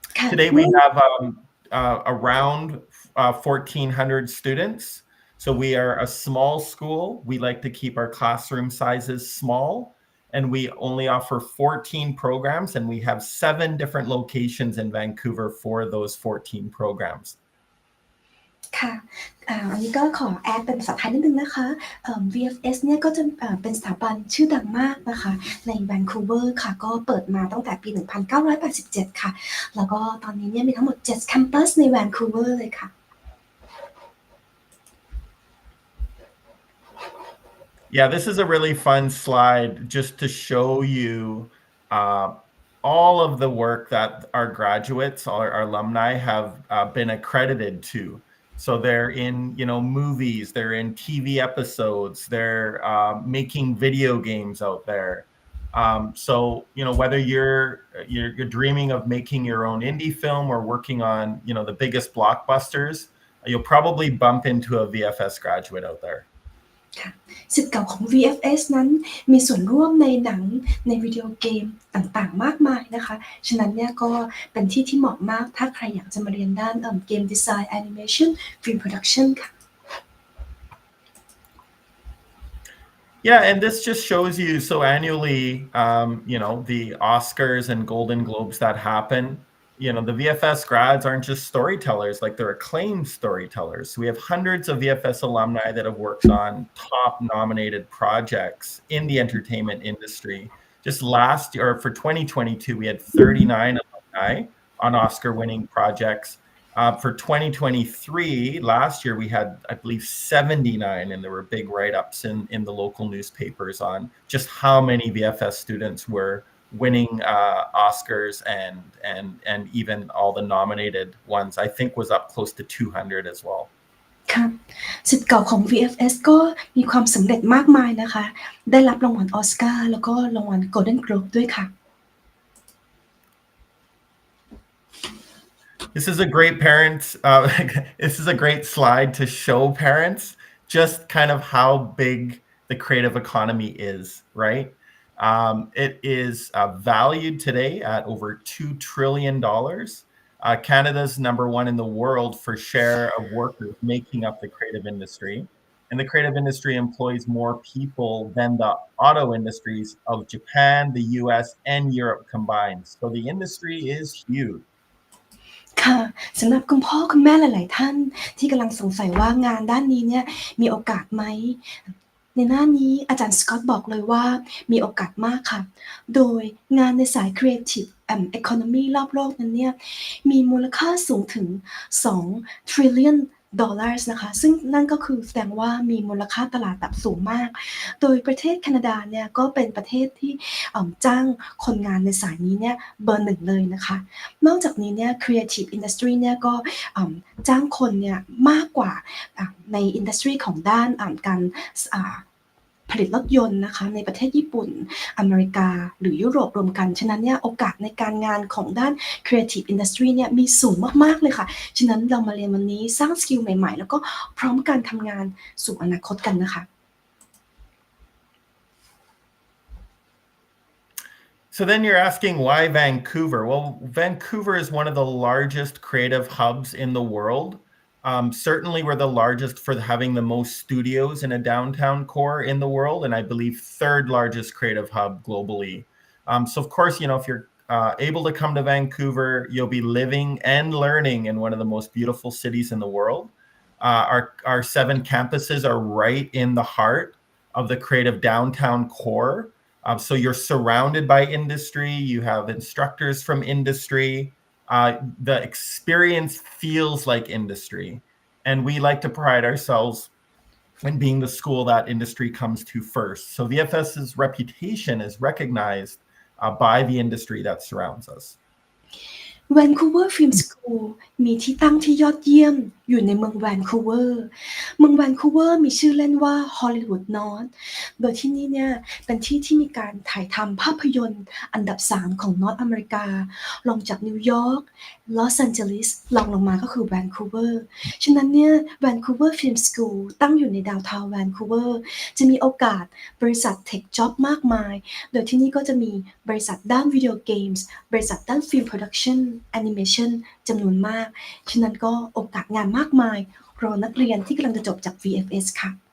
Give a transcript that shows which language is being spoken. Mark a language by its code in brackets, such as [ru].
[en] Today we have around 1,400 students. So we are a small school. We like to keep our classroom sizes small, and we only offer 14 programs, and we have 7 different locations in Vancouver for those 14 programs. [th] ค่ะอันนี้ก็ขอแอดเป็นภาษาไทยนิดนึงนะคะ VFS เนี่ยก็จะเป็นสถาบันชื่อดังมากนะคะในแวนคูเวอร์ค่ะก็เปิดมาตั้งแต่ปี 1987 ค่ะแล้วก็ตอนนี้เนี่ยมีทั้งหมด 7 แคมปัสในแวนคูเวอร์เลยค่ะ [en] Yeah, this is a really fun slide just to show you all of the work that our graduates, our alumni have been accredited to. So they're in, movies, they're in TV episodes, they're making video games out there. So, whether you're dreaming of making your own indie film or working on, the biggest blockbusters, you'll probably bump into a VFS graduate out there. [th] ค่ะศิษย์เก่าของ VFS นั้นมีส่วนร่วมในหนังในวิดีโอเกมต่างๆมากมายนะคะฉะนั้นเนี่ยก็เป็นที่ที่เหมาะมากถ้าใครอยากจะมาเรียนด้านเกมดีไซน์แอนิเมชันฟิล์มโปรดักชันค่ะ [en] Yeah, and this just shows you, so annually, the Oscars and Golden Globes that happen, the VFS grads aren't just storytellers, like they're acclaimed storytellers. So we have hundreds of VFS alumni that have worked on top nominated projects in the entertainment industry. Just last year, or for 2022, we had 39 alumni on Oscar-winning projects. For 2023, last year, we had, I believe, 79, and there were big write-ups in the local newspapers on just how many VFS students were winning Oscars and even all the nominated ones. I think was up close to 200 as well. [th] ค่ะศิษย์เก่าของ VFS ก็มีความสำเร็จมากมายนะคะได้รับรางวัลออสการ์แล้วก็รางวัล Golden Globe ด้วยค่ะ [en] This is a great this is a great slide to show parents just kind of how big the creative economy is, right? It is valued today at over $2 trillion. Canada's #1 in the world for share of workers making up the creative industry. And the creative industry employs more people than the auto industries of Japan, the US, and Europe combined. So the industry is huge. [th] ค่ะสำหรับคุณพ่อคุณแม่หลายๆท่านที่กำลังสงสัยว่างานด้านนี้เนี่ยมีโอกาสไหมในหน้านี้อาจารย์สกอตต์บอกเลยว่ามีโอกาสมากค่ะโดยงานในสาย Creative Economy รอบโลกนั้นเนี่ยมีมูลค่าสูงถึง2 [en] trillion dollars [th] นะคะซึ่งนั่นก็คือแสดงว่ามีมูลค่าตลาดแบบสูงมากโดยประเทศแคนาดาเนี่ยก็เป็นประเทศที่ จ้างคนงานในสายนี้เนี่ยเบอร์1เลยนะคะนอกจากนี้เนี่ย Creative Industry เนี่ยก็จ้างคนเนี่ยมากกว่าใน Industry ของด้านการ ผลิตรถยนต์นะคะในประเทศญี่ปุ่นอเมริกาหรือยุโรปรวมกันฉะนั้นเนี่ยโอกาสในการงานของด้าน Creative Industry เนี่ยมีสูงมากๆเลยค่ะฉะนั้นเรามาเรียนวันนี้สร้างสกิลใหม่ๆแล้วก็พร้อมการทำงานสู่อนาคตกันนะคะ [en] So then you're asking why Vancouver? Well, Vancouver is one of the largest creative hubs in the world. Certainly, we're the largest for having the most studios in a downtown core in the world, and I believe third largest creative hub globally. So, of course, if you're able to come to Vancouver, you'll be living and learning in one of the most beautiful cities in the world. Our 7 campuses are right in the heart of the creative downtown core. So you're surrounded by industry. You have instructors from industry. The experience feels like industry. And we like to pride ourselves in being the school that industry comes to first. So VFS's reputation is recognized by the industry that surrounds us. [th] Vancouver Film School มีที่ตั้งที่ยอดเยี่ยมอยู่ในเมืองแวนคูเวอร์เมืองแวนคูเวอร์มีชื่อเล่นว่า Hollywood North โดยที่นี่เนี่ยเป็นที่ที่มีการถ่ายทำภาพยนตร์อันดับ3ของนอร์ทอเมริกา รองจากนิวยอร์กลอสแอนเจลิสรองลงมาก็คือแวนคูเวอร์ฉะนั้นเนี่ย Vancouver Film School ตั้งอยู่ในดาวน์ทาวน์แวนคูเวอร์จะมีโอกาสบริษัทเทคจ็อบมากมายโดยที่นี่ก็จะมีบริษัทด้านวิดีโอเกมส์บริษัทด้านฟิล์มโปรดักชั่นแอนิเมชันจำนวนมากฉะนั้นก็โอกาสงานมากมายรอนักเรียนที่กำลังจะจบจาก VFS ค่ะ